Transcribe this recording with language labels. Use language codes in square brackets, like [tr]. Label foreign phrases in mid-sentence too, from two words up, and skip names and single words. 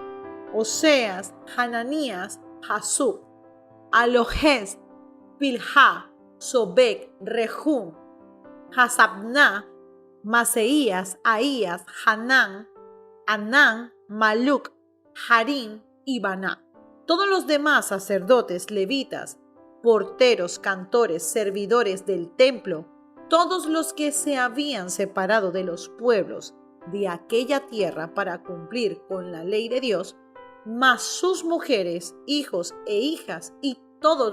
[es] Oseas, Hananías, Hasub, Alojes, Pilha, Sobek, Rehum, Hasabná, Maseías, Ahías, Hanán, Anán, Maluc, Harín y Baná. Todos los demás sacerdotes, levitas, porteros, cantores, servidores del templo, todos los que se habían separado de los pueblos de aquella tierra para cumplir con la ley de Dios, más sus mujeres, hijos e hijas y todos